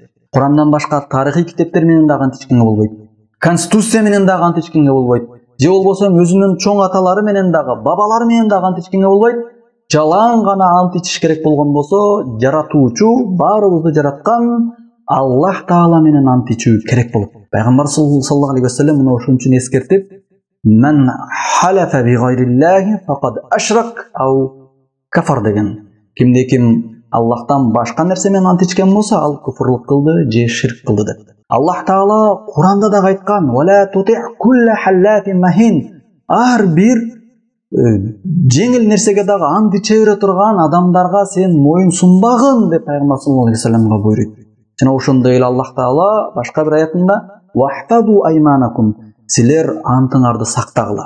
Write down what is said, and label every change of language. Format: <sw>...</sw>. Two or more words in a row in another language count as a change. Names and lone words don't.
<ky>Курандан башка тарыхый китептер менен дагы ант ичкенге болбойт. Конституция менен дагы ант ичкенге болбойт. Же болбосо өзүнүн чоң аталары менен дагы, бабалары менен дагы ант ичкенге болбойт. Жалаң гана ант ичиш керек болгон болсо, жаратуучу, баарыбызды жараткан</ky> <ar>الله تعالى</ar> <ky>менен ант ичүү керек болот. Пайгамбар</ky> <ar>صلى الله عليه وسلم</ar> <ky>мына ошон үчүн эскертип,</ky> <ar>"من حلف بغير الله فقد أشرك أو كفر"</ar> <ky>деген. Кимде ким Аллахтан башка нерсе менен ант ичкен болсо, ал куфурлук кылды же ширк кылды деп.</ky> <ar>الله تعالى</ar> <ky>Куранда да айткан:</ky> <ar>"ولا تطع كل حلاف مهين".</ar> <ky>Ар бир жеңил нерсеге дагы ант иче бере турган адамдарга сен моюн сунбагын деп Пайгамбар</ky> <ar>صلى الله عليه وسلم</ar> <ky>буйруйт. Жана ошондой эле</ky> <ar>الله تعالى</ar> <ky>башка бир аятында:</ky> <ar>"واحفظوا أيمانكم",</ar> <ky>силер антыңарды сактагыла.</ky>